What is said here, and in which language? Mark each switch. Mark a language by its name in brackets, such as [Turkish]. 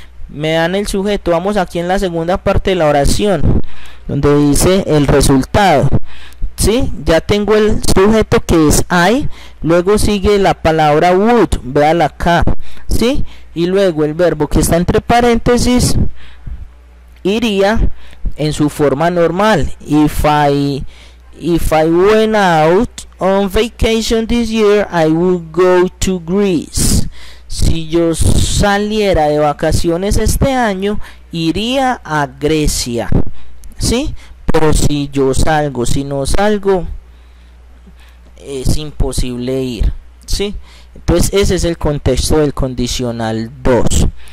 [Spanish] Me dan el sujeto, vamos aquí en la segunda parte de la oración, donde dice el resultado. ¿Sí? Ya tengo el sujeto que es I, luego sigue la palabra would, véala acá, ¿sí? Y luego el verbo que está entre paréntesis iría en su forma normal. [English] If I went out on vacation this year, I would go to Greece. [Spanish] Si yo saliera de vacaciones este año, iría a Grecia, ¿sí? Pero si yo salgo, si no salgo, es imposible ir, ¿sí? Entonces ese es el contexto del condicional 2.